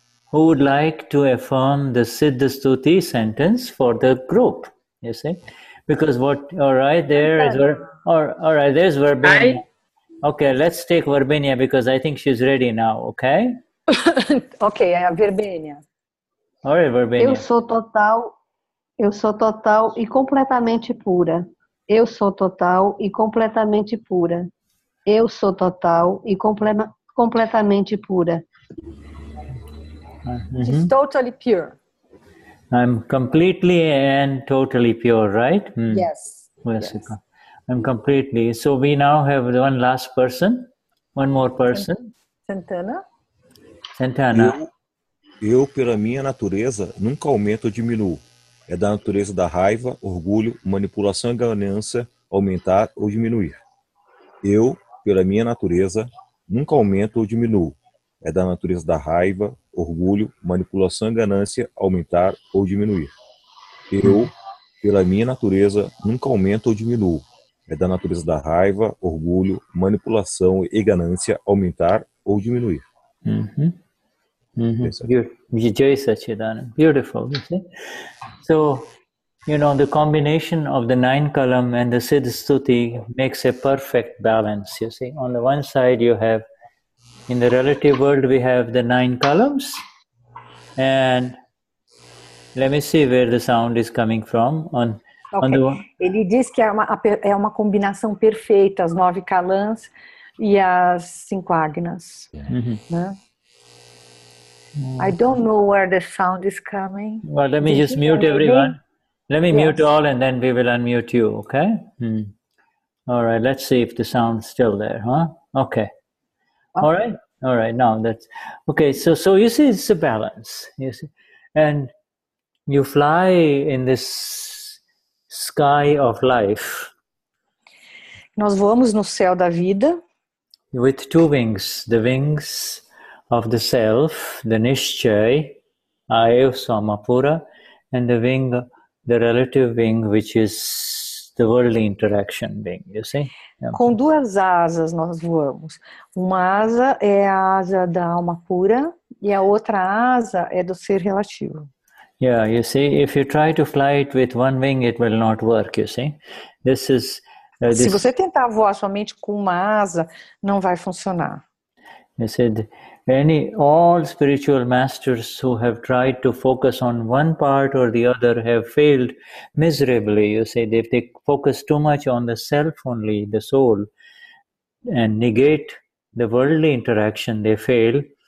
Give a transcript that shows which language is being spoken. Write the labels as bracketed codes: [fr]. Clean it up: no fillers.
[en] Who would like to affirm the Siddha Stuti sentence for the group? You see, because all right, there is all right. There's Verbania. Okay, let's take Verbania because I think she's ready now. Okay. [pt] Ok, é a Verbênia. [en] All right, Verbania. [pt] Eu sou total e completamente pura. Eu sou total e completamente pura. Eu sou total e completamente pura. [en] She's totally pure. I'm completely and totally pure, right? Yes. Yes. I'm completely. So we now have one last person, one more person. Santana. [pt] Eu, pela minha natureza, nunca aumento ou diminuo. É da natureza da raiva, orgulho, manipulação e ganância aumentar ou diminuir. Eu, pela minha natureza, nunca aumento ou diminuo. É da natureza da raiva, orgulho, manipulação e ganância aumentar ou diminuir. Eu, pela minha natureza, nunca aumento ou diminuo. É da natureza da raiva, orgulho, manipulação e ganância aumentar ou diminuir. [en] Jai Sachidanand. Beautiful, you see. So, the combination of the 9 column and the Siddha Stuti makes a perfect balance, you see. On the one side, you have, in the relative world, we have the 9 columns. And let me see where the sound is coming from. [pt] Ele diz que é uma combinação perfeita, as 9 calãs e as 5 agnas. Né? [en] I don't know where the sound is coming. Well, let me just mute everyone. Let me mute all and then we will unmute you, okay? All right, let's see if the sound's still there, huh? Okay. All right, now that's... Okay, so you see it's a balance, you see. And you fly in this sky of life. [pt] Nós voamos no céu da vida. [en] With 2 wings, the wings of the self, the Nishchay, Aev Samapura, and the relative wing, which is the worldly interaction wing, you see? [pt] Com 2 asas nós voamos. Uma asa é a asa da alma pura e a outra asa é do ser relativo. [en] Yeah, you see, if you try to fly it with 1 wing, it will not work, you see? [pt] Se você tentar voar somente com uma asa, não vai funcionar. [en] You said all spiritual masters who have tried to focus on one part or the other have failed miserably. You say if they focus too much on the self only, the soul, and negate the worldly interaction, they fail.